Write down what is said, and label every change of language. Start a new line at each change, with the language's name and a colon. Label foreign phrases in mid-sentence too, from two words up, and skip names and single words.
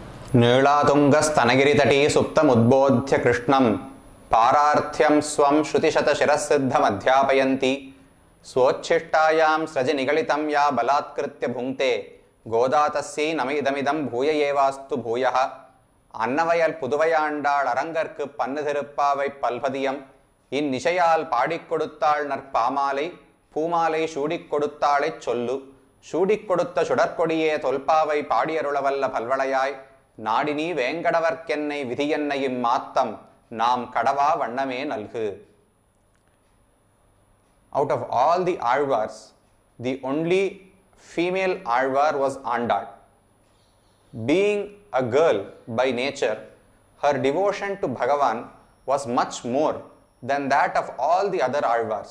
Sanskrit: नीलातुङ्गस्तनगिरितटी सुप्तमुद्बोध्य कृष्णं पारार्थ्यं स्वं श्रुतिशतशिरःसिद्धमध्यापयन्ति स्वोच्छिष्टायां स्रजनिगलितं या बलात्कृत्य भुङ्क्ते गोदा तस्यै नमइदमिदं भूय एवास्तु भूयः
Tamil: அன்னவயல் புதுவையாண்டாள் அரங்கற்கு பன்னு திருப்பாவை பல்பதியம் இந்நிசையால் பாடிக் கொடுத்தாள் நற்பாமாலை பூமாலை சூடிக் கொடுத்தாளைச் சொல்லு சூடிக் கொடுத்த சுடற்கொடியே தொல்பாவை பாடியருளவல்ல பல்வளையாய் நாடினி வேங்கடவர்க்கென்னை விதியென்னையும் மாத்தம் நாம் கடவா வண்ணமே நல்கு.
English: Out of all the Alvars, the only female Alvar was Andal. Being a girl by nature, her devotion to Bhagavan was much more than that of all the other Alvars.